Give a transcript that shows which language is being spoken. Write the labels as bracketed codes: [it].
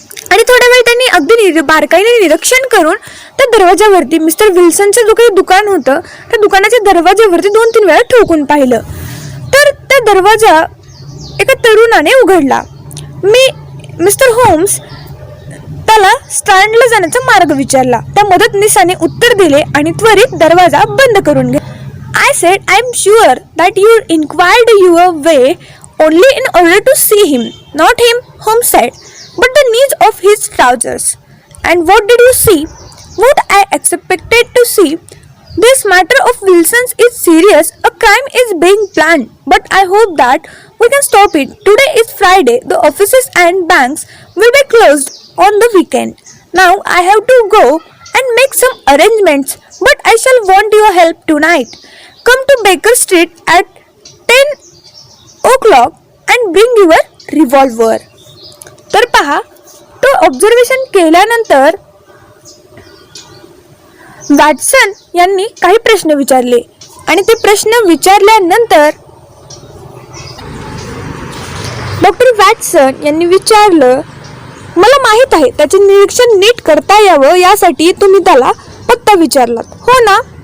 [mr] आणि थोडा वेळ त्यांनी अगदी बारकाईने निरीक्षण करून त्या दरवाजावरती मिस्टर विल्सनचं जो काही दुकान होतं त्या दुकानाच्या दरवाजावरती 2-3 वेळा ठोकून पाहिलं. तर त्या दरवाजा एका तरुणाने उघडला. मिस्टर होम्स त्याला स्टँडला जाण्याचा मार्ग विचारला. त्या मदतनीसाने उत्तर दिले आणि त्वरित दरवाजा बंद करून घेतला. [en] I said, I'm sure that you inquired your way only in order to see him, not him, Holmes said, but the knees of his trousers. And what did you see? What I expected to see. This matter of Wilson's is serious. A crime is being planned, but I hope that we can stop it. Today is Friday. The offices and banks will be closed on the weekend. Now I have to go and make some arrangements, but I shall want your help tonight. Come to Baker Street at 10 o'clock and bring your revolver. [mr] तर पहा, तो observation केल्यानंतर Watson यांनी काही प्रश्न विचारले आणि ते प्रश्न विचारल्यानंतर डॉक्टर वॅटसन यांनी विचारलं, मला माहित आहे त्याचे निरीक्षण नीट करता यावं यासाठी तुम्ही त्याला पत्ता विचारलात, हो ना?